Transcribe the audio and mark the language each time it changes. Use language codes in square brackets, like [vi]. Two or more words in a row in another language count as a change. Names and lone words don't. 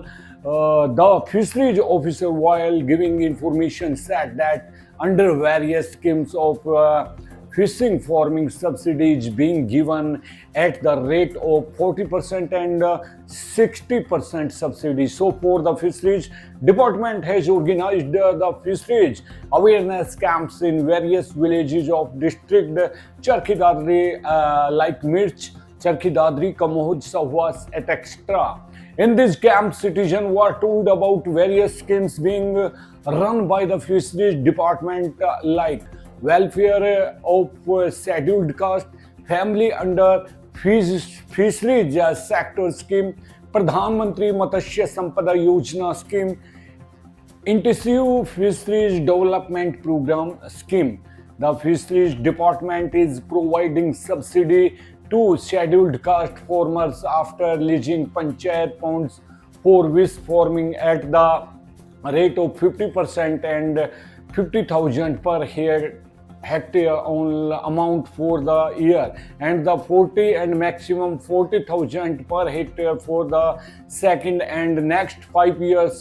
[en] The fisheries officer, while giving information, said that under various schemes of fishing farming subsidies being given at the rate of 40% and 60% subsidy. So for the fisheries department has organized the fisheries awareness camps in various villages of district Charkhi Dadri like Mirch, Charkhi Dadri, Kamohj, Sahwas, etc. In this camp, citizens were told about various schemes being run by the fisheries department like welfare of scheduled caste, family under fisheries sector scheme, Pradhan Mantri Matsya Sampada Yojana scheme, Intensive Fisheries Development Program scheme. The Fisheries Department is providing subsidy to scheduled caste farmers after leasing panchayat ponds for fish farming at the rate of 50% and 50,000 per hectare on amount for the year, and the 40 and maximum 40,000 per hectare for the second and next 5 years.